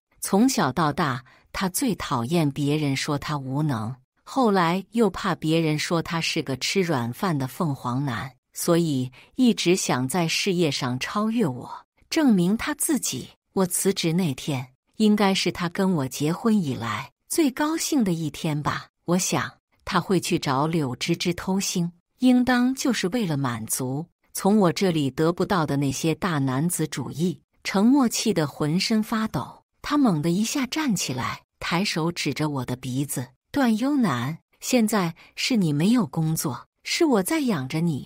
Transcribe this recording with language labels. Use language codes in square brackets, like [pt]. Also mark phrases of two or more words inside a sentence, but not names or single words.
[zh] 從小到大，他最討厭別人說他無能，後來又怕別人說他是個吃軟飯的鳳凰男，所以一直想在事業上超越我，證明他自己。我辭職那天，應該是他跟我結婚以來最高興的一天吧。我想他會去找柳芝芝偷腥，應當就是為了滿足從我這裡得不到的那些大男子主義。程默氣得渾身發抖，他猛地一下站起來，抬手指着我的鼻子：“段優男，現在是你沒有工作，是我在養着你。”